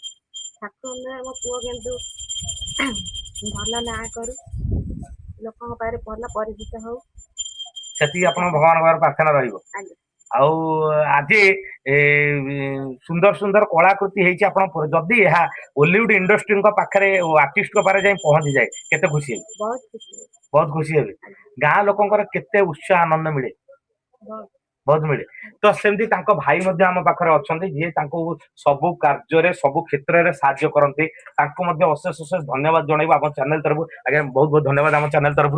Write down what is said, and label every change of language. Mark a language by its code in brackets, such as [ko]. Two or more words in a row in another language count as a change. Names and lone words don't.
[or] ଠାକୁରଙ୍କ ମୋ ପୁଅ କିନ୍ତୁ ଭଲ ନାଁ କରୁ, ଲୋକଙ୍କ ପାଖରେ ଭଲ ପରିଚିତ ହଉ। ସେତିକି ଆପଣଙ୍କ ଭଗବାନଙ୍କ ପାଖରେ ପ୍ରାର୍ଥନା ରହିବ। ଆଜ୍ଞା। ଆଉ ଆଜି ସୁନ୍ଦର ସୁନ୍ଦର କଳାକୃତି ହେଇଛି ଆପଣ, ଯଦି ଏହା ଓଲିଉଡ ଇଣ୍ଡଷ୍ଟ୍ରିଙ୍କ ପାଖରେ ଆର୍ଟିଷ୍ଟଙ୍କ ପାଖରେ ଯାଇ ପହଞ୍ଚିଯାଏ କେତେ ଖୁସି ହେବେ? [hi] बहुत खुशी है। [or] ବହୁତ ଖୁସି ହେବେ। ଗାଁ ଲୋକଙ୍କର କେତେ ଉତ୍ସାହ ଆନନ୍ଦ ମିଳେ, बहुत ବହୁତ ମିଳେ। ତ ସେମିତି ତାଙ୍କ ଭାଇ ମଧ୍ୟ ଆମ ପାଖରେ ଅଛନ୍ତି, ଯିଏ ତାଙ୍କୁ ସବୁ କାର୍ଯ୍ୟରେ ସବୁ କ୍ଷେତ୍ରରେ ସାହାଯ୍ୟ କରନ୍ତି। ତାଙ୍କୁ ମଧ୍ୟ ଅଶେଷ ଅଶେଷ ଧନ୍ୟବାଦ ଜଣାଇବୁ ଆମ ଚ୍ୟାନେଲ ତରଫରୁ। ଆଜ୍ଞା ବହୁତ ବହୁତ ଧନ୍ୟବାଦ ଆମ ଚ୍ୟାନେଲ ତରଫରୁ।